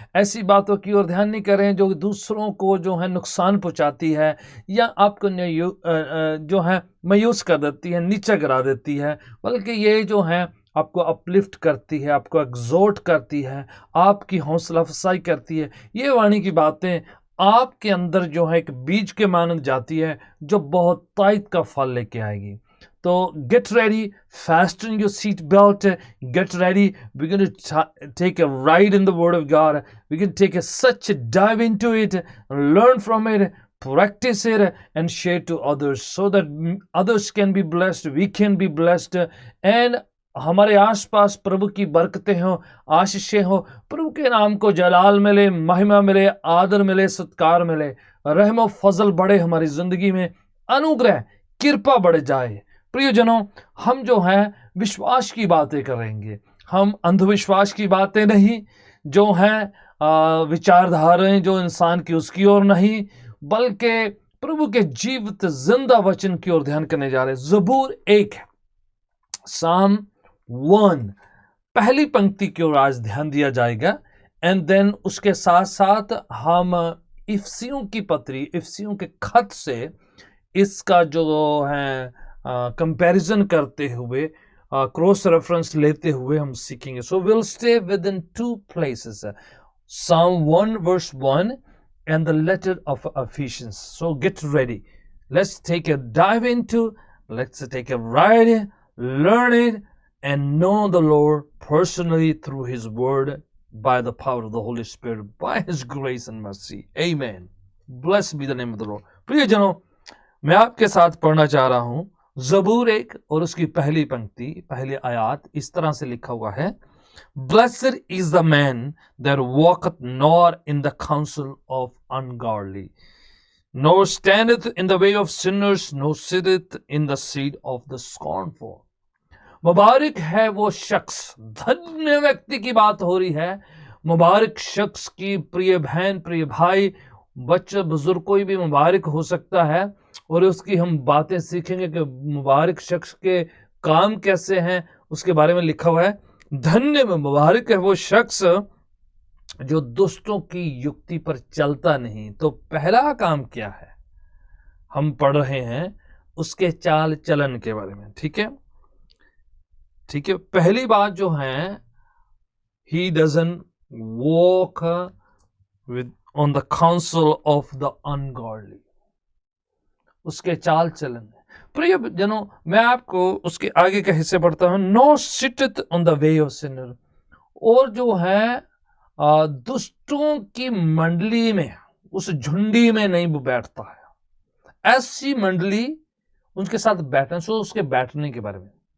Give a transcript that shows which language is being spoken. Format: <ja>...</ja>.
<hi>ऐसी बातों की ओर ध्यान नहीं कर रहे हैं जो दूसरों को जो है नुकसान पहुंचाती है या आपको जो है मायूस कर देती है, नीचे गिरा देती है, बल्कि ये जो है आपको अपलिफ्ट करती है, आपको एक्सोर्ट करती है, आपकी हौसला अफजाई करती है। ये वाणी की बातें आपके अंदर जो है एक बीज के मानन जाती है जो बहुत ताकत का फल लेके आएगी।</hi> <en>तो get ready, fasten your seat belt, get ready. We're going to take a ride in the Word of God. We can take such a dive into it, learn from it, practice it, and share to others so that others can be blessed, we can be blessed, and</en> <hi>हमारे आसपास प्रभु की बरकतें हो, आशीषें हो, प्रभु के नाम को जलाल मिले, महिमा मिले, आदर मिले, सत्कार मिले, रहम फजल बढ़े हमारी जिंदगी में, अनुग्रह, कृपा बढ़ जाए। प्रियजनों, हम जो हैं विश्वास की बातें करेंगे, हम अंधविश्वास की बातें नहीं, जो हैं विचारधाराएं जो इंसान की उसकी ओर नहीं, बल्कि प्रभु के जीवित जिंदा वचन की ओर ध्यान करने जा रहे हैं। ज़बूर 1 साम 1 पहली पंक्ति की ओर आज ध्यान दिया जाएगा, एंड देन उसके साथ साथ हम इफिसियों की पत्री, इफिसियों के खत से इसका जो है कंपैरिजन करते हुए, क्रॉस रेफरेंस लेते हुए हम सीखेंगे.</hi> <en>So will stay with in 2 places, Psalm 1 verse 1 and the letter of Ephesians. So get ready. Let's take a dive into, let's take a ride, learn it, and know the Lord personally through His Word by the power of the Holy Spirit, by His grace and mercy. Amen. Blessed be the name of the Lord.</en> <hi>प्रियजनों, मैं आपके साथ पढ़ना चाह रहा हूं ज़बूर 1 और उसकी पहली पंक्ति, पहली आयत. इस तरह से लिखा हुआ है,</hi> <en>Blessed is the man that walketh not in the counsel of ungodly, nor standeth in the way of sinners, nor sitteth in the seat of the scornful.</en> <hi>मुबारक है वो शख्स, धन्य व्यक्ति की बात हो रही है. मुबारक शख्स की, प्रिय बहन, प्रिय भाई, बच्चे, बुजुर्ग, कोई भी मुबारक हो सकता है. और उसकी हम बातें सीखेंगे कि मुबारक शख्स के काम कैसे हैं, उसके बारे में लिखा हुआ है. धन्य में मुबारक है वो शख्स जो दुष्टों की युक्ति पर चलता नहीं. तो पहला काम क्या है, हम पढ़ रहे हैं उसके चाल चलन के बारे में. ठीक है, ठीक है. पहली बात जो है,</hi> <en>he doesn't walk with on the counsel of the ungodly.</en> <hi>उसके चाल चलन. प्रिय जनों, मैं आपको उसके आगे का हिस्से पढ़ता हूं.</hi> <en>nor sitteth on the way of sinner,</en> <hi>और जो है दुष्टों की मंडली में, उस झुंडी में नहीं बैठता है. ऐसी मंडली उनके साथ बैठना. सो उसके बैठने के बारे में.</hi>